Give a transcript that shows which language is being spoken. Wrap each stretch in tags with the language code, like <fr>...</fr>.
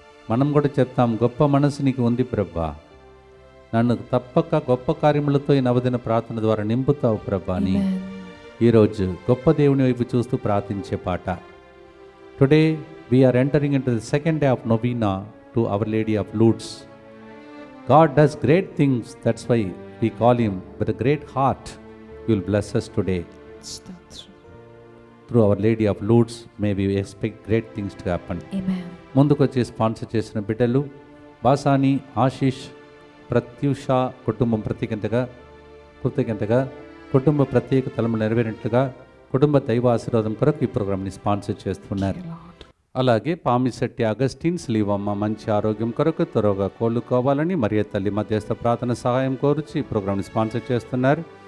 <te>మనం కూడా చెప్తాం, గొప్ప మనసు నీకు ఉంది ప్రభా, నన్ను తప్పక గొప్ప కార్యములతో ఈ నవదిన ప్రార్థన ద్వారా నింపుతావు ప్రభా అని ఈరోజు గొప్ప దేవుని వైపు చూస్తూ ప్రార్థించే పాట.</te> <en>Today we are entering into the second day of novena to our Lady of Lourdes. God does great things, that's why we call him with a great heart. He will bless us today. Through our Lady of Lourdes, may we expect great things to happen. Amen.</en> <te>ముందుకు వచ్చి sponsor చేసిన బిడ్డలు బాసాని, ఆశీష్, ప్రత్యూష కుటుంబం కృతజ్ఞతగా కుటుంబ ప్రత్యేక తలము నెరవేరినట్లుగా కుటుంబ దైవ ఆశీర్వాదం కొరకు ఈ ప్రోగ్రామ్ని స్పాన్సర్ చేస్తున్నారు. అలాగే పామిశెట్టి అగస్టిన్ శ్లీవమ్మ మంచి ఆరోగ్యం కొరకు త్వరగా కోలుకోవాలని మరియ తల్లి మధ్యస్థ ప్రార్థన సహాయం కోరుచి ఈ ప్రోగ్రామ్ని స్పాన్సర్ చేస్తున్నారు.</te>